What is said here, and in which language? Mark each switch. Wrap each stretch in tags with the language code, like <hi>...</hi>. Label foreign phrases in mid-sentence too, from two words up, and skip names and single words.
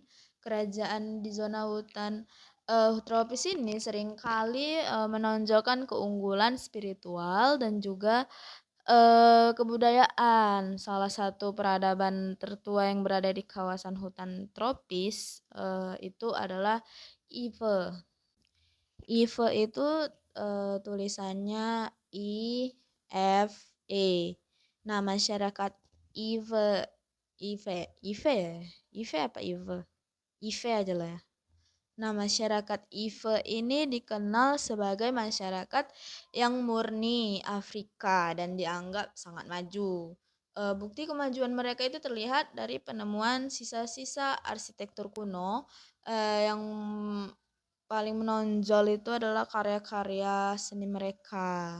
<id>Kerajaan di zona hutan tropis ini seringkali menonjolkan keunggulan spiritual dan juga kebudayaan. Salah satu peradaban tertua yang berada di kawasan hutan tropis itu adalah Ive. Ive itu tulisannya I-F-E. Nah, masyarakat Ive, Ive ya? Ive apa Ive? Ive aja lah ya. Nah, masyarakat Ive ini dikenal sebagai masyarakat yang murni Afrika dan dianggap sangat maju. Bukti kemajuan mereka itu terlihat dari penemuan sisa-sisa arsitektur kuno yang paling menonjol itu adalah karya-karya seni mereka.</id>